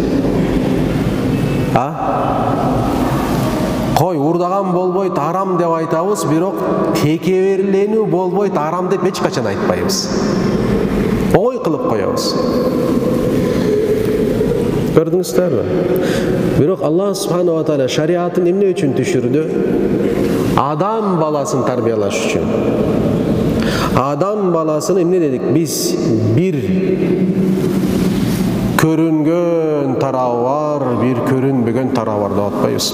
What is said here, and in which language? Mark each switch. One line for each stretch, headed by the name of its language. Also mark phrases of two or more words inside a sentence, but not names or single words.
Kyrgyz: Кой, урдаган болбойт, арам деп айтабыз, бирок текеберленүү болбойт, арам деп эч качан айтпайбыз. Оңой кылып коебуз. Көрдүңүздөрбү? Бирок
Arabic: الله سبحانه وتعالى
Kyrgyz: шариатын эмне үчүн түшүрдү? Адам баласын тарбиялаш үчүн. Адам баласын эмне дедик? Биз бир көрүнгөн тарабы бар, бир көрүнбөгөн тарабы бар деп атпайбыз.